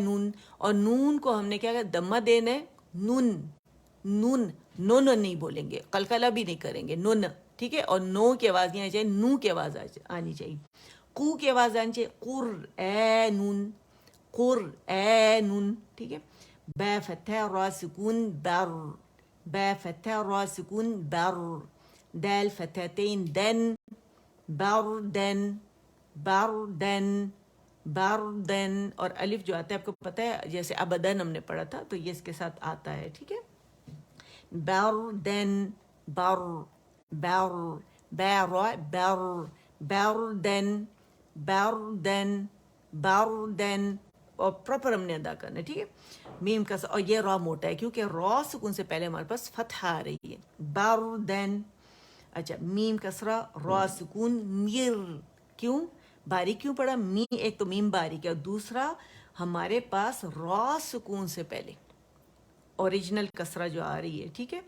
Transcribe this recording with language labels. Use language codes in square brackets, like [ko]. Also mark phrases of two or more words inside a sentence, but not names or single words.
[ur] اور نون کو ہم نے کیا کہا، دمہ دینا ہے. نون نون نون نہیں بولیں گے، قلقلہ بھی نہیں کریں گے، نون، ٹھیک ہے. اور نو کی آواز نہیں آنی چاہیے، نو کی آواز آنی چاہیے، قو کی آواز آنی چاہیے. قرآن قرآن، ٹھیک ہے. با فتح را سکون بر، با فتح را سکون بر. دال فتحتین دن بردن بردن بردن. اور الف جو آتا ہے آپ کو پتہ ہے، جیسے ابدن ہم نے پڑھا تھا تو یہ اس کے ساتھ آتا ہے، ٹھیک ہے. [ar] بردن بر بر بر بر بردن بردن بردن. [ur] اور پراپر ہم نے ادا کرنا ہے، ٹھیک ہے. میم کا اور یہ را موٹا ہے کیونکہ را سکون سے پہلے ہمارے پاس فتح آ رہی ہے. [ar] بردن. [ur] اچھا میم کسرہ را سکون میر. کیوں باریک کیوں پڑا؟ می ایک تو میم باریک ہے، اور دوسرا ہمارے پاس را سکون سے پہلے اوریجنل کسرہ جو آ رہی ہے، ٹھیک ہے.